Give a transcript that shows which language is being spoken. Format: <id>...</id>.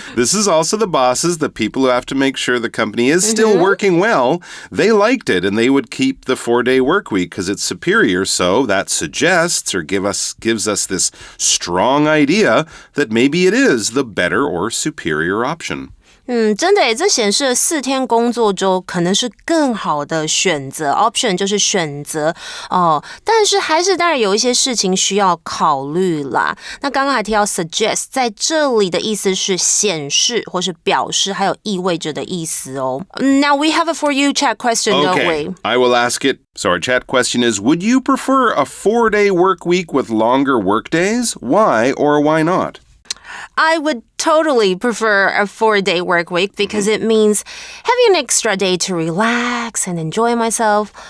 <en>This is also the bosses, the people who have to make sure the company is still working well. They liked it, and they would keep the 4-day work week because it's superior. So that suggests or gives us this strong idea that maybe it is the better or superior option.</en> <zh>真的耶，这显示了4天工作周可能是更好的选择 option 就是选择但是还是当然有一些事情需要考虑啦。那刚刚还提到 suggest 在这里的意思是显示或是表示还有意味着的意思哦。</zh> <en>Now we have a for you chat question, don't we? I will ask it. So our chat question is, would you prefer a 4-day work week with longer work days? Why or why not?I would totally prefer a 4-day work week because it means having an extra day to relax and enjoy myself.</en>